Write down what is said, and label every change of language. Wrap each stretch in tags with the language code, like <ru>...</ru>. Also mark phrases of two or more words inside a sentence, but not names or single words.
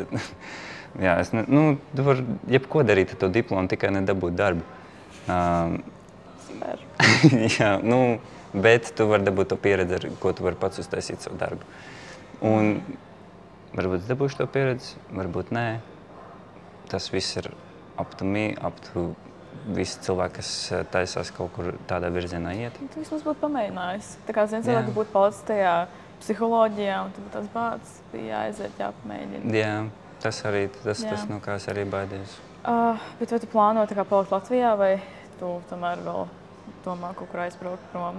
<lv>Jā, tu vari jebko darīt ar to diplomu, tikai nedabūt darbu. Super. Jā, bet tu vari dabūt to pieredzi, ar ko tu vari pats uztaisīt savu darbu. Un varbūt es dabūšu to pieredzi, varbūt nē. Tas viss ir</lv> <en>up to me, up to</en> <lv>visi cilvēki, kas taisās kaut kur tādā virzienā iet. Tu vismaz būtu pamēģinājis. Tā kā zini, cilvēki būtu palicis tajā psiholoģijā, un tad tās bācis bija jāaiziet, jāpamēģina. Jā, tas arī, tas no kā es arī baidījos. Bet vai tu plāno tā kā palikt Latvijā, vai tu tomēr vēl domā kaut kur aizbraukt prom?</lv>